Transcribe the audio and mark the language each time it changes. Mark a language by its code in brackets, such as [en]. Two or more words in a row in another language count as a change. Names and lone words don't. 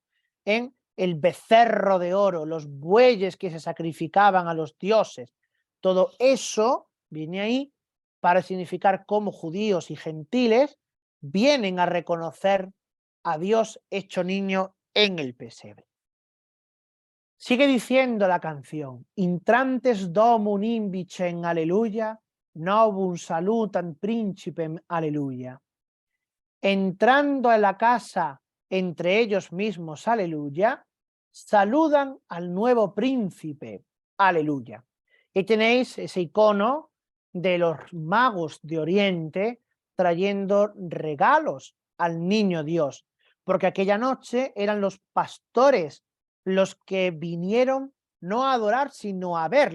[es] En el becerro de oro, los bueyes que se sacrificaban a los dioses, todo eso viene ahí para significar cómo judíos y gentiles vienen a reconocer a Dios hecho niño en el pesebre. Sigue diciendo la canción, [la] intrantes domum imbicem, aleluya, novum salutam principem, aleluya. [es] Entrando a la casa entre ellos mismos, aleluya, saludan al nuevo príncipe, aleluya. Y tenéis ese icono de los magos de Oriente trayendo regalos al niño Dios, porque aquella noche eran los pastores los que vinieron no a adorar, sino a ver.